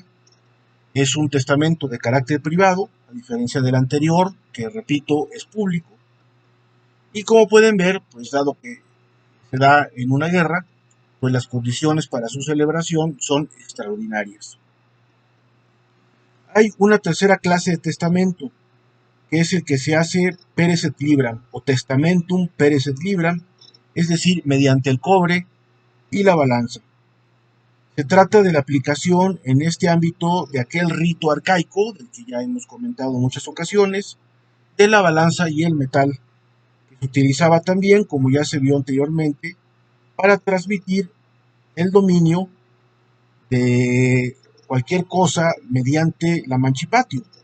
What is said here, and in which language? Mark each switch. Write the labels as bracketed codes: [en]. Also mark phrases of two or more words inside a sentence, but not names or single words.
[es] Es un testamento de carácter privado, a diferencia del anterior, que repito, es público. Y como pueden ver, pues dado que se da en una guerra, pues las condiciones para su celebración son extraordinarias. Hay una tercera clase de testamento, que es el que se hace [la] peres et libram [es] o [la] testamentum peres et libram, [es] es decir, mediante el cobre y la balanza. Se trata de la aplicación en este ámbito de aquel rito arcaico, del que ya hemos comentado en muchas ocasiones, de la balanza y el metal, que se utilizaba también, como ya se vio anteriormente, para transmitir el dominio de cualquier cosa mediante la mancipatio.